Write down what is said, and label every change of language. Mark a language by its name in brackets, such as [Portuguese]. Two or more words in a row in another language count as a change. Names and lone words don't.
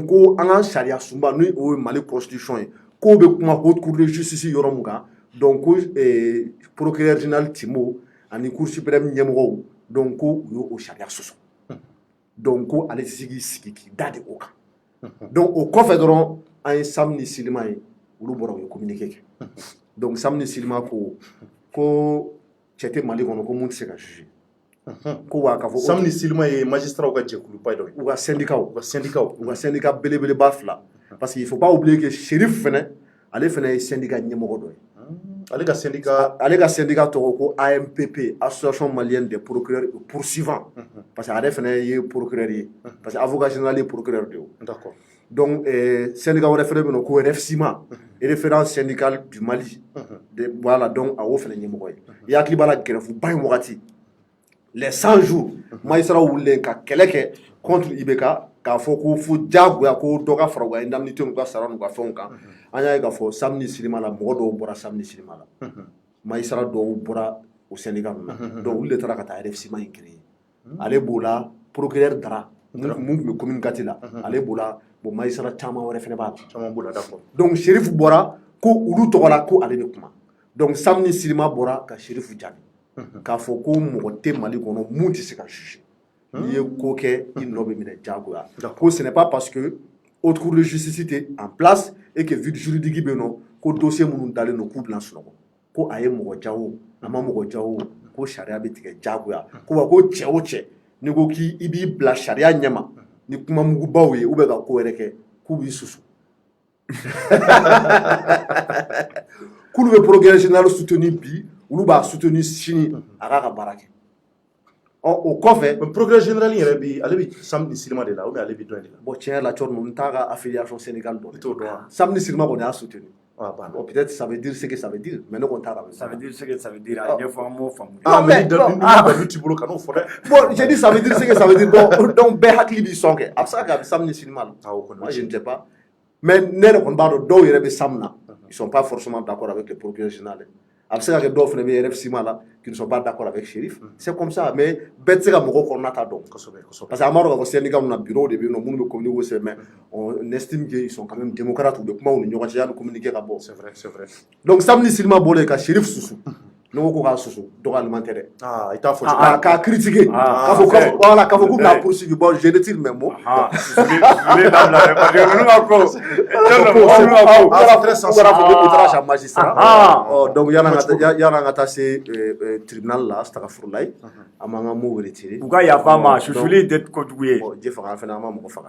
[Bambara] ko an ka sariya sunba ni o ye Mali constitution ye k'o bɛ kuma [French] haute cour de justice [Bambara] yɔrɔ mun kan donc ko [French] procureur général [Bambara] Timo ani Cour suprême ɲɛmɔgɔw donc ko u y'o sariya sɔsɔ donc ko ale sigi k'i da de o kan donc o kɔfɛ dɔrɔn an ye Sam ni Silima ye olu bɔra u ye communiqué kɛ donc Sam ni Silima ko cɛ tɛ Mali kɔnɔ ko mun tɛ se ka juger ko wa ka fɔ Sam ni Silima ye magistrat ka jɛkuluba dɔ ye u ka syndicat belebeleba fila [French] parce qu'il faut pas oublier que [Bambara] Shérif fɛnɛ ale fɛnɛ ye syndicat ɲɛmɔgɔ dɔ ye ale ka syndicat tɔgɔ ko AMPP Association Malienne des Procureurs et Poursuivants [French] parce que [Bambara] ale fɛnɛ ye procureur ye [French] parce que avocat général [Bambara] ye procureur de ye [French] d'accord [Bambara] donc syndicat wɛrɛ fɛnɛ bɛ yen ko RFSIMA référence syndicale du Mali voilà donc a y'o fɛnɛ ɲɛmɔgɔ ye i hakili b'a la grève-ba in wagati [French] les 100 jours [Bambara] magistrat wulilen ka kɛlɛ kɛ contre IBK k'a fɔ ko fo diyagoya ko dɔ ka fara u ka indemnité n'u ka sara n'u ka fɛnw kan an y'a ye k'a fɔ Sam ni Silima la mɔgɔ dɔw bɔra Sam ni Silima la magistrat dɔw bɔra o syndicat ninnu na donc olu de taara ka taa RFSIMA in créer ale b'o la procureur Dara mun tun bɛ commune Kati la ale b'o la bon magistrat caman wɛrɛ fɛnɛ b'a la d'accord donc Shérif bɔra ko olu tɔgɔ la ko ale bɛ kuma donc Sam ni Silima bɔra ka Shérif jaabi k'a fɔ ko mɔgɔ tɛ Mali kɔnɔ mun tɛ se ka juger n'i ye ko kɛ i nɔ bɛ minɛ diyagoya ko [French] ce n'est pas parce que haute cour de justice [Bambara] tɛ en [French] place et que vide juridique [Bambara] bɛ yen nɔ ko dossier minnu dalen don k'u bɛna sunɔgɔ ko a ye mɔgɔ ja o a ma mɔgɔ ja o ko sariya bɛ tigɛ diyagoya ko wa ko cɛ o cɛ n'i ko k'i b'i bila sariya ɲɛma ni kuma mugubaw ye [French] ou bien [Bambara] ka ko wɛrɛ kɛ k'u b'i susu k'olu bɛ [French] procureur général soutenir [Bambara] bi olu b'a soutenir sini a k'a ka baara kɛ o kɔfɛ [French] procureur général [Bambara] yɛrɛ bi ale bi Sam ni Silima de la [French] ou bien [Bambara] ale bi dɔn de la bon tiɲɛ la Cɔrɔ n t'a ka [French] affiliation syndicale [Bambara] dɔn i t'o dɔn Sam ni Silima kɔni y'a soutenir bon [French] peut-être ça veut dire ce que ça veut dire mais [Bambara] ne kɔni t'a la [French] ça veut dire ce que ça veut dire [Bambara] a ɲɛfɔ an b'o faamu mais ni dalu t'i bolo ka n'o fɔ dɛ [French] bon j'ai dit ça veut dire ce que ça veut dire donc [Bambara] bɛɛ hakili b'i sɔn kɛ a bɛ se ka kɛ a bɛ Sam ni Silima la [French] moi je ne sais pas mais [Bambara] ne yɛrɛ kɔni b'a dɔn dɔw yɛrɛ bɛ Sam na [French] ils sont pas forcément d'accord avec le procureur général [Bambara] a bɛ se ka kɛ dɔw fana bɛ RFSIMA la [French] qui ne sont pas d'accord avec Shérif c'est comme ça mais [Bambara] bɛɛ tɛ se ka mɔgɔ kɔnɔna ta dɔn [French] parce que [Bambara] an b'a dɔn k'a fɔ syndicat ninnu na bureau de bɛ yen nɔ minnu bɛ communiquer kosɛbɛ [French] mais on estime qu'ils sont quand même démocrates [Bambara] u bɛ kuma u ni ɲɔgɔn cɛ yanni communiquer ka bɔ [French] c'est vrai [Bambara] donc Sam ni Silima bɔlen ka Shérif susu ne ko k'a susu dɔgɔyalima tɛ dɛ i t'a fɔ k'a critiquer k'a fɔ k'u bɛna poursuivre [French] bon je retire mes mots [Bambara] u taara sa magistrat donc yan'an ka taa se tribunal la astagfirulayi an b'an ka mots retirer u ka yafa n ma susuli tɛ kojugu ye je faga fana an ma mɔgɔ faga